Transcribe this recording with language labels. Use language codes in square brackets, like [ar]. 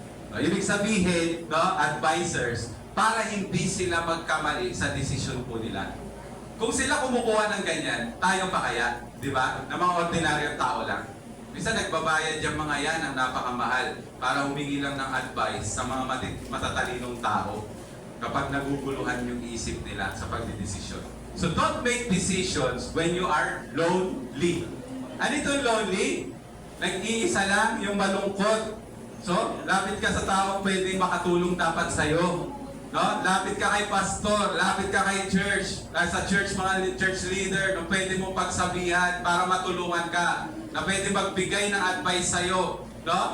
[tl] Ibig sabihin, advisors, para hindi sila magkamali sa desisyon po nila. Kung sila kumukuha ng ganyan, tayo pa kaya? Di ba? Na mga ordinaryong tao lang. Minsan nagbabayad yung mga yan ng napakamahal para humingi lang ng advice sa mga matatalinong tao kapag naguguluhan yung isip nila sa pagdidesisyon. [en] So don't make decisions when you are lonely. [tl] Ano ito lonely? Nag-iisa lang yung malungkot. So, lapit ka sa taong pwedeng makatulong dapat sa'yo. No? Lapit ka kay pastor, lapit ka kay church, sa church, mga church leader, no, pwede mong pagsabihan para matulungan ka, na pwede magbigay ng advice sa'yo. No?